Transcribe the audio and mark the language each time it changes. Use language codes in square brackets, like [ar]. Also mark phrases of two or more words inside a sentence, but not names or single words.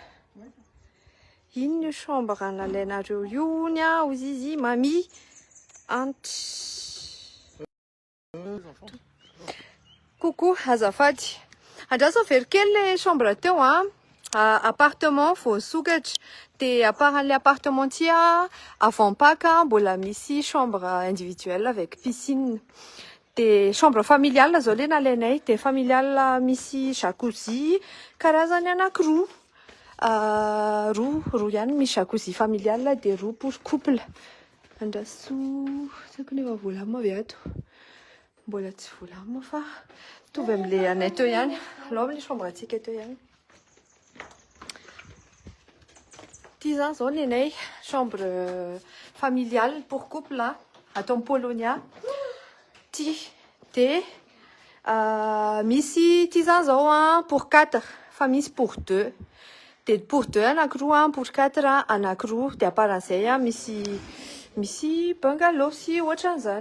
[mg] Ino chambre nalainareo io ny hozy izy mamie Coucou, azafady. Andraso very kely le chambre teo appartement vao sokatra. Dia [fr] à part [mg] an'ilay appartement ty [fr] avant Pâques [mg] mbola misy [fr] chambre individuelle avec piscine. [mg] Dia [fr] chambre familiale [mg] zao le nalainay. Dia familiale misy jacuzzi karazany anankiroa. Roa ihany misy [fr] jacuzzi familiale [mg] dia roa [fr] pour couple. [mg] Andraso tsako nefa volamina avy ato. Mbola tsy volamina fa mitovy amin'ilay anay teo ihany. Alao amin'ilay chambre antsika teo ihany. Ty zany zao ny anay [fr] chambre familiale pour couple [mg] atao amin'ny Polonia. Ty dia misy ty zany zao pour 4 fa misy pour 2. Dia pour 2 anankiroa pour 4 anankiroa. Dia aparan'izay misy bungalow sy ohatran'izany.